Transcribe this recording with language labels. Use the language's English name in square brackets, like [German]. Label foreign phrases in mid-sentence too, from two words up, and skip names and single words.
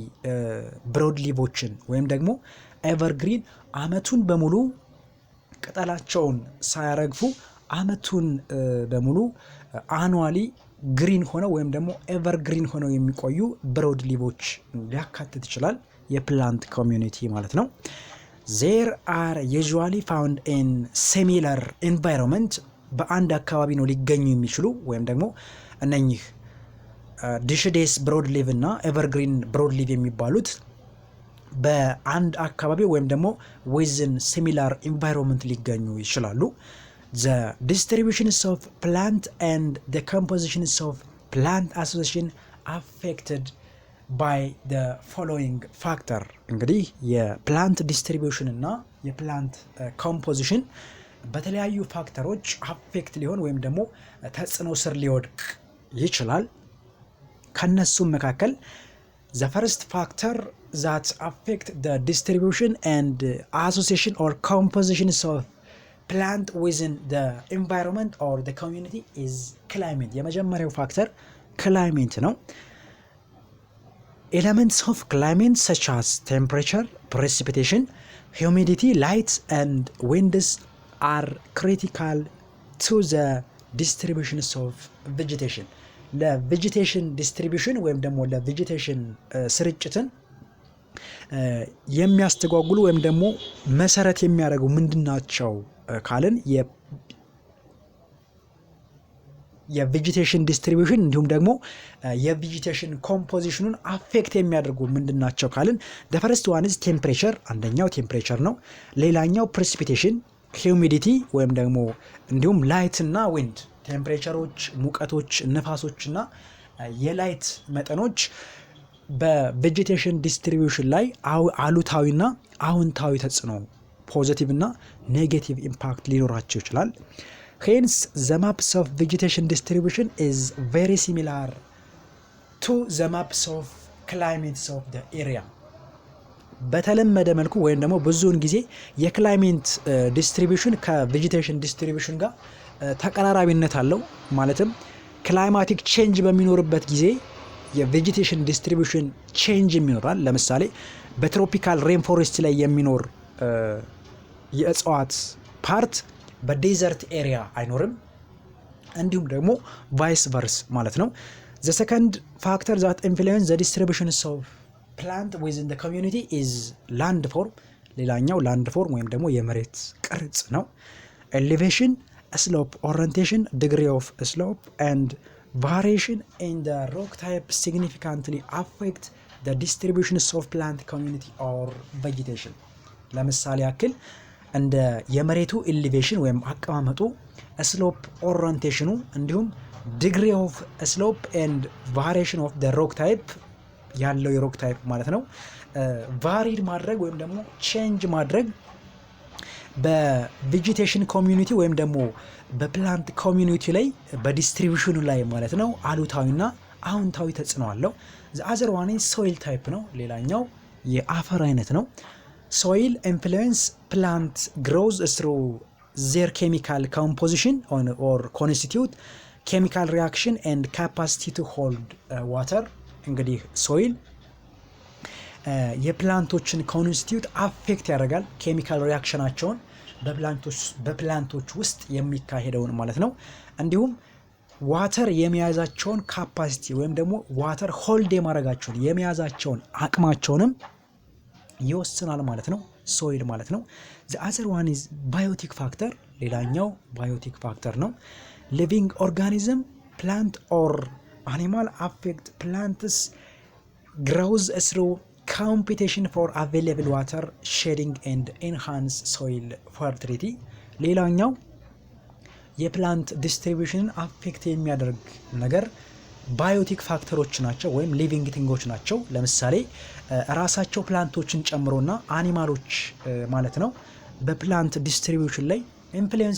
[Amharic] ብሮድሊቮችን ወይም ደግሞ ኤቨርግሪን አመቱን በሙሉ ቅጠላቸውን ሳያረግፉ አመቱን በሙሉ አኑዋሊ ግሪን ሆነው ወይም ደግሞ ኤቨርግሪን ሆነው የሚቆዩ ብሮድሊቮች ሊያካትት ይችላል የፕላንት ኮሚዩኒቲ ማለት ነው። [English] There are usually found in similar environment [Amharic] በአንድ አካባቢ ነው ሊገኙ የሚችሉ ወይም ደግሞ እነኚህ ዲሽዴስ ብሮድሊቭ እና ኤቨርግሪን ብሮድሊቭ የሚባሉት በአንድ አካባቢ ወይም ደግሞ [English] within similar environment [Amharic] ሊገኙ ይችላሉ። [English] The distributions of plant and the compositions of plant association affected by the following factor. [Amharic] እንግዲህ የፕላንት ዲስትሪቢዩሽን እና የፕላንት ኮምፖዚሽን በተለያዩ ፋክተሮች አፌክት ሊሆን ወይም ደግሞ ተጽዕኖ ስር ሊወድቅ ይችላል። ከነሱም መካከል [English] the first factor that affect the distribution and association or compositions of plant within the environment or the community is climate. [Amharic] የመጀመሪያው ፋክተር climate ነው። [English] Elements of climate such as temperature, precipitation, humidity, light and winds are critical to the distributions of vegetation. [Amharic] ለቬጂቴሽን ዲስትሪቢዩሽን ወይም ደግሞ ለቬጂቴሽን ስርጭትን የሚያስተጓጉሉ ወይም ደግሞ መሰረት የሚያደርጉ ምንድናቸው ካልን የቬጂቴሽን ዲስትሪቢዩሽን እንዲሁም ደግሞ የቬጂቴሽን ኮምፖዚሽኑን አፌክት የሚያደርጉ ምንድናቸው ካልን [English] the first one is temperature [Amharic] አንደኛው ቴምፕሬቸር ነው። ሌላኛው precipitation ሂዩሚዲቲ ወይም ደግሞ እንዲሁም ላይት እና ዊንድ ቴምፕሬቸሮች፣ ሙቀቶች፣ ነፋሶች እና የላይት መጠኖች በቬጂቴሽን ዲስትሪቢዩሽን ላይ አሉታዊና አዎንታዊ ተጽዕኖ ፖዚቲቭ እና ኔጌቲቭ ኢምፓክት ሊኖራቸው ይችላል። [English] Hence the maps of vegetation distribution is very similar to the maps of climates of the area [Amharic] በተለመደ መልኩ ወይም ደግሞ ብዙውን ጊዜ የክላይሜት ዲስትሪቢዩሽን ከቬጂቴሽን ዲስትሪቢዩሽን ጋር ተቀራራቢነት አለው። ማለትም [English] climatic change [Amharic] በሚኖርበት ጊዜ የቬጂቴሽን ዲስትሪቢዩሽን ቼንጅ ይኖራል። ለምሳሌ በትሮፒካል ሬን ፎሬስት ላይ የሚኖር የእጽዋት ፓርት በዴዘርት ኤሪያ አይኖርም። እንዲሁም ደግሞ ቫይስ ቨርስ ማለት ነው። [English] the second factor that influence the distribution of plant within the community is landform [Amharic] ሌላኛው landform ወይም ደግሞ የመሬት ቅርጽ ነው። [English] elevation, slope orientation, degree of slope and variation in the rock type significantly affect the distribution of plant community or vegetation [Amharic] ለምሳሌ ያክል እንደ የመሬቱ ኤሊቬሽን ወይም አቀማመጡ ስሎፕ ኦሪየንቴሽኑ እንዲሁም [English] degree of slope and variation of the rock type [Amharic] ያለው የሮክ ታይፕ ማለት ነው ቫሪድ ማድረግ ወይም ደግሞ ቼንጅ ማድረግ በቬጂቴሽን ኮሚዩኒቲ ወይም ደግሞ በፕላንት ኮሚዩኒቲ ላይ በዲስትሪቢዩሽኑ ላይ ማለት ነው አሉታዊና አዎንታዊ ተጽዕኖ አለው። [English] the other one soil type [Amharic] ነው። ሌላኛው የአፈር አይነት ነው። [English] soil influence plant growth through their chemical composition or constitute chemical reaction and capacity to hold water [Amharic] እንግዲህ ሶይል የፕላንቶችን ኮንስቲቱት አፌክት ያደርጋል። ኬሚካል ሪያክሽናቸውን በፕላንቶች ውስጥ የሚካሄደውን ማለት ነው። እንዲሁም ዋተር የመያዛቸውን ካፓሲቲ ወይም ደግሞ [English] water hold [Amharic] የማድረጋቸውን የመያዛቸውን አቅማቸውንም ይወስናል ማለት ነው ሶይል ማለት ነው። [English] the other one is biotic factor [Amharic] ሌላኛው [English] biotic factor ነው። living organism plant or animal affect plants grows through competition for available water shedding and enhance soil fertility [Amharic] ሌላኛው የፕላንት ዲስትሪቢዩሽንን አፌክት የሚያደርግ ነገር ባዮቲክ ፋክተሮች ናቸው ወይም ሊቪንግ ቲንጎች ናቸው። ለምሳሌ ራሳቸው ፕላንቶችን ጨምሮና አኒማሎች ማለት ነው በፕላንት ዲስትሪቢዩሽን ላይ ኢንፍሉዌንስ